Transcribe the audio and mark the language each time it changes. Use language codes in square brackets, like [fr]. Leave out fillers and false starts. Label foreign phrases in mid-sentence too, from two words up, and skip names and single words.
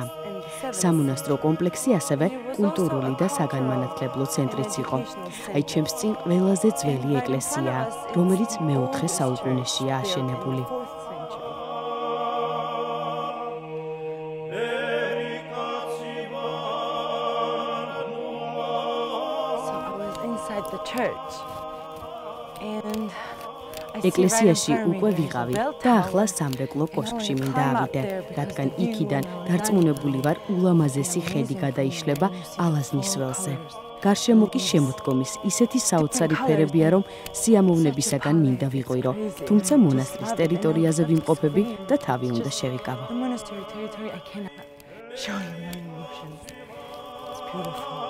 [ka] სამონასტრო კომპლექსი ასევე კულტურული და საგანმანათლებლო ცენტრიც იყო. აი ჩემს წინ ყველაზე ძველი ეკლესიაა, რომელიც მე-4 საუკუნეშია აშენებული. [en] So I was inside the church and [ka] ეკლესიაში უკვე ვიყავი და ახლა სამრეკლო კოშკში მინდა ავიდე, რადგან იქიდან დარწმუნებული ვარ ულამაზესი ხედი გადაიშლება ალაზნის ველზე. გარშემო კი შემოდგომის ისეთი საოცარი ფერებია, რომ სიამოვნებისაგან მინდა ვიყვირო, თუმცა მონასტრის ტერიტორიაზე ვიმყოფები და თავი უნდა შევიკავო. [en] the monastery territory, I cannot show you my emotions. It's beautiful.